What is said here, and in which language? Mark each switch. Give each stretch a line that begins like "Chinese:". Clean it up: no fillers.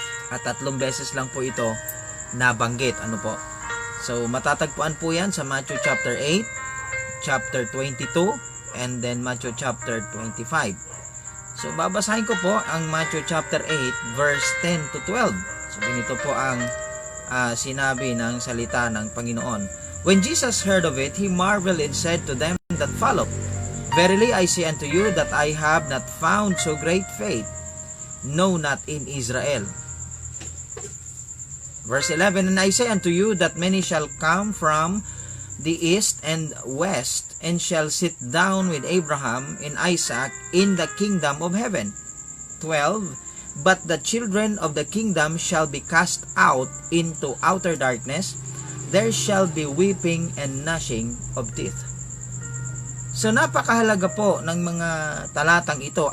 Filipino: At 3 beses lang po ito nabanggit. So matatagpuan po yan sa Matthew chapter 8, chapter 22, and then Matthew chapter 25. So babasahin ko po ang Matthew chapter 8 verse 10 to 12. So ganito po ang sinabi ng salita ng Panginoon.
English: When Jesus heard of it, he marveled and said to them that followed, Verily I say unto you that I have not found so great faith, no, not in Israel. Verse 11, And I say unto you that many shall come from the east and west, and shall sit down with Abraham and Isaac in the kingdom of heaven. 12, But the children of the kingdom shall be cast out into outer darkness. There shall be weeping and gnashing of teeth.
Filipino: So napakahalaga po ng mga talatang ito.